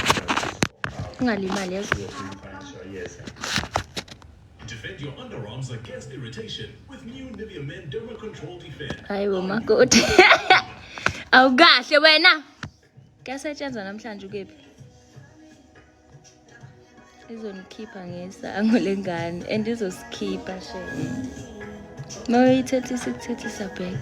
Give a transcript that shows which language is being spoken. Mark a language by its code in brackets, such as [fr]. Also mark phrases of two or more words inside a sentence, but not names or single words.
[zu] Ungalimali yazi. [en] Defend your underarms against irritation with new Nivea Men Derma Control Defend. [zu] Hayibo makoti. Awukahle wena. Kuyasetshenzwa namhlanje ukephi? Izonikhipha ngesango lengane and izosikhipha shame. Noyithethisa back.